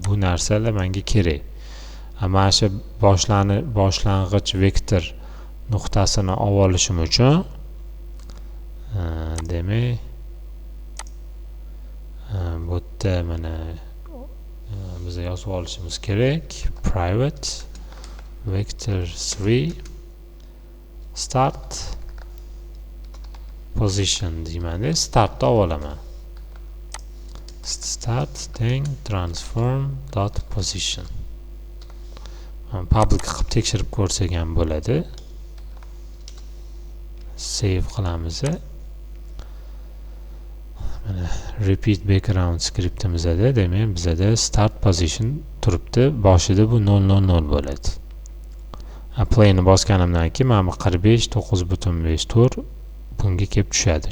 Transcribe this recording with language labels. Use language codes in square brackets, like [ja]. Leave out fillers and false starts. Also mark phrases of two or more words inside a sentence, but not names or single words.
[uz] Bu narsalar menga kerak. Mana shu boshlang'ich vektor nuqtasini olib olishim uchun demak bu yerda mana biz yozib olishimiz kerak. [en] Private vector 3 start position [uz] deymanda startni olib olaman. [en] Start teng transform dot position. [uz] Public qilib tekshirib ko'rsak ham bo'ladi. Save qilamiz. Mana [en] repeat background [uz] skriptimizda demak bizda start position turibdi. Boshida bu 000 bo'ladi. Apply'ni bosganimdan keyin mana bu 45.9.5 to'r bunga kelib tushadi.